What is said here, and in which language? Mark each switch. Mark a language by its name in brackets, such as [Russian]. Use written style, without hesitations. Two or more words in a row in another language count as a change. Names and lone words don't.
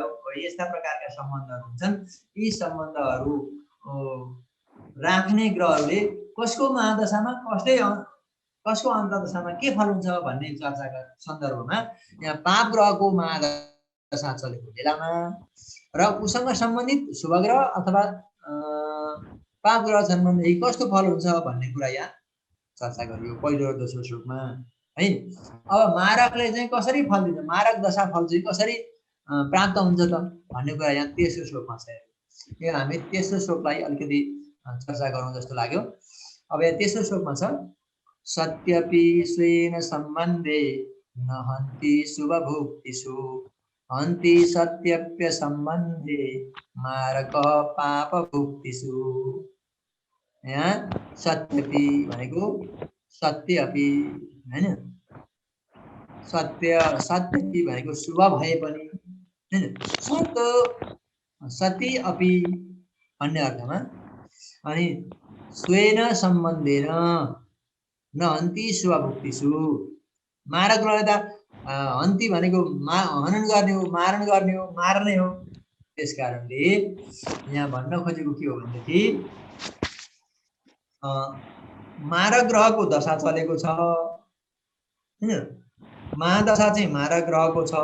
[Nepali] यस्ता प्रकारका सम्बन्धहरू हुन्छन्। यी सम्बन्धहरू राख्ने ग्रहहरूले कसको महादशामा कसको अन्तर्दशामा के फल हुन्छ भन्ने चर्चाका सन्दर्भमा यहाँ पाप ग्रहको महादशा चलेको बेलामा र उसँग सम्बन्धित शुभ ग्रह अथवा पाप ग्रह छन् भनेदेखि कस्तो फल हुन्छ भन्ने कुरा यहाँ चर्चा गरियो पहिलो र दोस्रो श्लोकमा है। अब मारकले चाहिँ कसरी फल दिन्छ, मारक दशा फल चाहिँ कसरी प्राप्त हुन्छ त भन्ने कुरा यहाँ तेस्रो श्लोकमा छ। यो हामी तेस्रो श्लोकलाई अलिकति चर्चा गरौँ जस्तो लाग्यो। अब यहाँ तेस्रो श्लोकमा छ [Sanskrit] सत्यपि स्वेन सम्बन्धे न हन्ति शुभभुक्तिषु हन्ति सत्यप्य सम्बन्धे मारक पापभुक्तिषु। [Nepali] यहाँ सत्यपि भनेको सत्यपि हैन, सत्यपि भनेको शुभ भए पनि हैन, [Sanskrit] सती अपि [Nepali] भन्ने अर्थमा। अनि [Sanskrit] स्वेन सम्बन्धेन न हन्ति शुभभुक्तिषु, [Nepali] मारक ग्रहले त हन्ति भनेको हनन गर्ने हो, मारण गर्ने हो, मार्ने हो। त्यस कारणले यहाँ भन्न खोजेको के हो भनेदेखि मारक ग्रहको दशा चलेको छ हैन, महादशा चाहिँ मारक ग्रहको छ।